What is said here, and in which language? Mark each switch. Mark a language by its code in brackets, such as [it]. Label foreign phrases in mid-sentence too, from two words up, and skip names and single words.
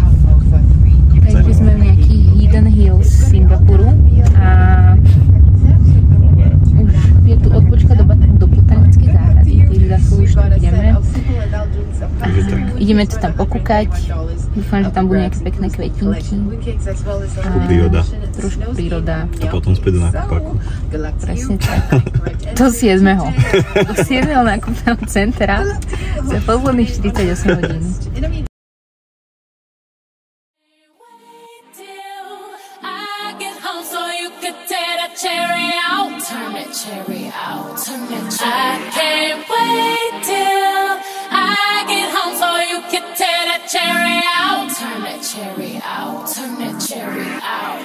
[sk] Takže sme v nejakých Hidden Hills Singapuru a už je tu odpočka do botanickej záhrady, takže Ideme to tam pokúkať. Dúfam, že tam budú nejaké pekné kvetinky. Príroda. Trošku príroda. A potom späť do nákupaku. Presne tak. Do 7. Do 7. nákupného centra za posledných 48 hodín. [en] Cherry out, turn that cherry out, turn that cherry. I can't wait till I get home so you can tear that cherry out, turn that cherry out, turn that cherry out.